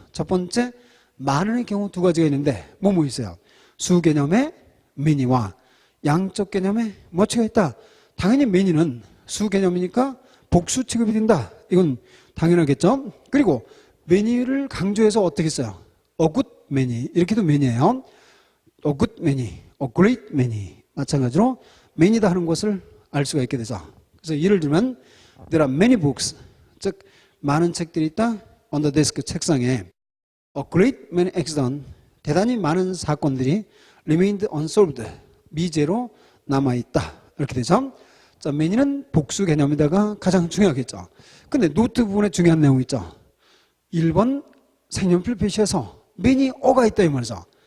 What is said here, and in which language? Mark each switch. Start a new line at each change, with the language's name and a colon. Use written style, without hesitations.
Korean: 첫 번째 많은의 경우 두 가지가 있는데 뭐 있어요? 수 개념의 many와 양적 개념의 뭐가 있다. 당연히 many는 수 개념이니까 복수 취급이 된다. 이건 당연하겠죠. 그리고 many를 강조해서 어떻게 써요? a good many 이렇게도 many예요. a good many, a great many 마찬가지로 many다 하는 것을 알 수가 있게 되죠. 그래서 예를 들면
English: there are many books
Korean: 즉 많은 책들이 있다.
English: on the desk
Korean: 책상에
English: a great many accidents
Korean: 대단히 많은 사건들이
English: remained unsolved
Korean: 미제로 남아있다. 이렇게 되죠. 자, many는 복수 개념에다가 가장 중요하겠죠. 근데 노트 부분에 중요한 내용 있죠. 1번 색연필 표시에서 many 어가 있다 이 말이죠.